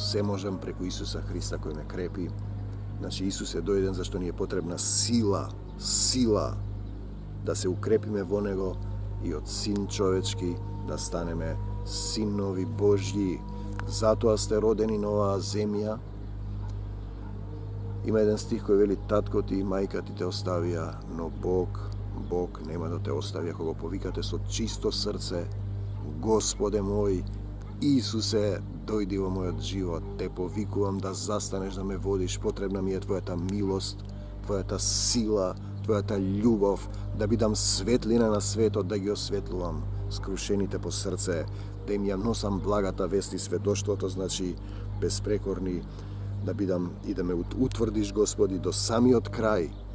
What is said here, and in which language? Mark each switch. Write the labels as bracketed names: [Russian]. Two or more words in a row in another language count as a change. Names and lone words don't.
[Macedonian] Се можам преку Исуса Христа кој ме крепи. Значи, Исус е дојден зашто ни е потребна сила да се укрепиме во Него и од Син човечки да станеме синови Божји. Затоа сте родени на оваа земја. Има еден стих кој вели: татко ти и мајка ти те оставија, но Бог Bog nema da te ostavi ako ga povikate со чисто срце. Господе мој, Исусе, дојди во мојот живот, те повикувам да застанеш да ме водиш, потребна ми е твојата милост, твојата сила, твојата љубов, да бидам светлина на светот, да ги осветлувам скрушените по срце, да им ја носам благата вест и сведоштвото, значи безпрекорни, да бидам и да ме утврдиш, Господи, до самиот крај,